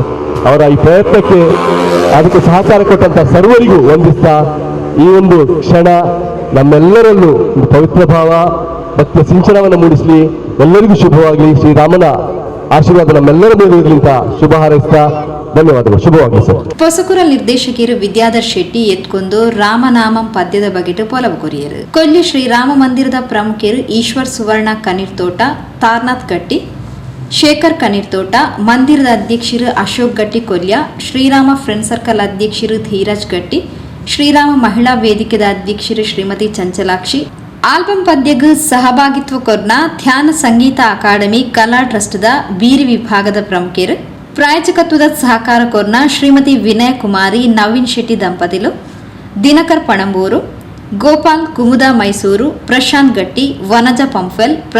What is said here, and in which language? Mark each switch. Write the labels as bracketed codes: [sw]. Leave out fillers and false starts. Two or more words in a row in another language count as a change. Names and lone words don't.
[kn] ಅವರ ಈ ಪ್ರಯತ್ನಕ್ಕೆ ಅದಕ್ಕೆ ಸಹಕಾರ ಕೊಟ್ಟಂತ ಸರ್ವರಿಗೂ ವಂದಿಸ್ತಾ ಈ ಒಂದು ಕ್ಷಣ ನಮ್ಮೆಲ್ಲರಲ್ಲೂ ಒಂದು ಪವಿತ್ರ ಭಾವ, ಭಕ್ತಿಯ ಸಿಂಚನವನ್ನು ಮೂಡಿಸಲಿ, ಎಲ್ಲರಿಗೂ ಶುಭವಾಗಲಿ. ಶ್ರೀರಾಮನ ಆಶೀರ್ವಾದ ನಮ್ಮೆಲ್ಲರ ಮೇಲೆ ಇರಲಿ ಅಂತ ಶುಭ ಹಾರೈಸ್ತಾ ಧನ್ಯವಾದಗಳು. ಶುಭವಾಗಲಿ ಸರ್. [tcy] ಪೊಸಕುರ ನಿರ್ದೇಶಕಿಯರು ವಿದ್ಯಾಧರ್ ಶೆಟ್ಟಿ ಎತ್ಕೊಂದು ರಾಮನಾಮಂ ಪದ್ಯದ ಬಗೆಟು ಪೊಲವು ಕೊರಿಯರು. ಕೊಲ್ಲಿ ಶ್ರೀರಾಮ ಮಂದಿರದ ಪ್ರಮುಖರು ಈಶ್ವರ್ ಸುವರ್ಣ ಕನೀರ್ತೋಟ, ತಾರ್ನಾಥ್ ಗಟ್ಟಿ, ಶೇಖರ್ ಕನೀರ್ತೋಟ, ಮಂದಿರದ ಅಧ್ಯಕ್ಷರು ಅಶೋಕ್ ಗಟ್ಟಿ ಕೊಲ್ಯ, ಶ್ರೀರಾಮ ಫ್ರೆಂಡ್ ಸರ್ಕಲ್ ಅಧ್ಯಕ್ಷರು ಧೀರಜ್ ಗಟ್ಟಿ, ಶ್ರೀರಾಮ ಮಹಿಳಾ ವೇದಿಕೆದ ಅಧ್ಯಕ್ಷರು ಶ್ರೀಮತಿ ಚಂಚಲಾಕ್ಷಿ, ಆಲ್ಬಂ ಪದ್ಯಗೂ ಸಹಭಾಗಿತ್ವ ಕೊರ್ನ ಧ್ಯಾನ ಸಂಗೀತ ಅಕಾಡೆಮಿ ಕಲಾ ಟ್ರಸ್ಟ್ದ ಬೀರಿ ವಿಭಾಗದ ಪ್ರಮುಖರು, ಪ್ರಾಯೋಜಕತ್ವದ ಸಹಕಾರ ಕೊರ್ನ ಶ್ರೀಮತಿ ವಿನಯ ಕುಮಾರಿ ನವೀನ್ ಶೆಟ್ಟಿ ದಂಪತಿಲು, ದಿನಕರ್ ಪಣಂಬೂರು, ಗೋಪಾಲ್ ಕುಮುದ ಮೈಸೂರು, ಪ್ರಶಾಂತ್ ಗಟ್ಟಿ, ವನಜ ಪಂಫೆಲ್,